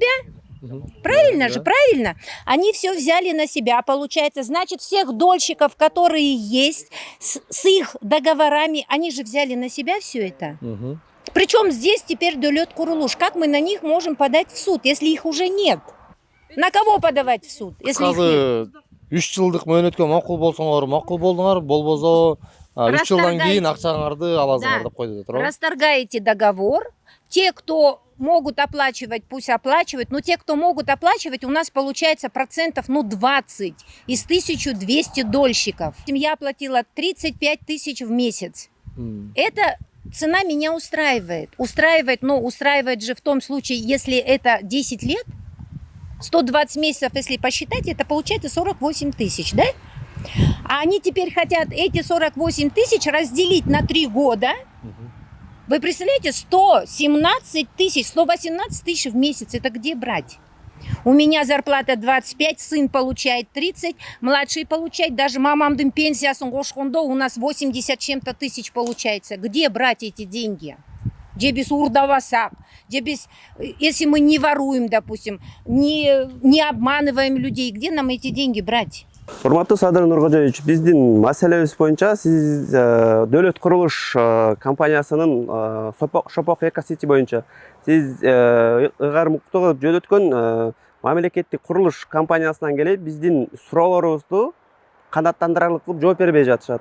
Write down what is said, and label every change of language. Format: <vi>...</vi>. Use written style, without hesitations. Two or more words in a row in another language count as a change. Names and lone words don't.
<ru>Правильно же, правильно? Они все взяли на себя, получается, значит, всех дольщиков, которые есть, с их договорами, они же взяли на себя все это. Причем здесь теперь Дөлөт Курулуш. Как мы на них можем подать в суд, если их уже нет? На кого подавать в суд, если их нет?</ru> <ky>3 жылдык мөөнөткө макул болсоңор макул болдуңар, болбосо 3 жылдан кийин акчаңарды аласыңар деп койду, туурабы?</ky> <ru>Расторгаете договор. Те, кто могут оплачивать, пусть оплачивают, но те, кто могут оплачивать, у нас получается процентов 20 из 1200 дольщиков. Я платила 35 тысяч в месяц. Это цена меня устраивает. Устраивает же в том случае, если это 10 лет, 120 месяцев, если посчитать, это получается 48 тысяч, да? А они теперь хотят эти 48 тысяч разделить на 3 года. Вы представляете, 117 тысяч, 118 тысяч в месяц. Это где брать? У меня зарплата 25, сын получает 30, младший получает, даже</ru> <ky>мамамдың пенсиясын кошкондо</ky> <ru>у нас 80 чем-то тысяч получается. Где брать эти деньги? Где без урдавасак, где без, если мы не воруем, допустим, не обманываем людей, где нам эти деньги брать?</ru> <ky>Урматтуу Садыр Нуркожоевич, биздин маселебиз боюнча сиз Дөлөт Курулуш компаниясынын Шопок Экосити боюнча сиз ыгар муктуу кылып жөнөткөн мамлекеттик курулуш компаниясынан келип биздин суроолорубузду канааттандырарлык кылып жооп бербей жатышат.</ky>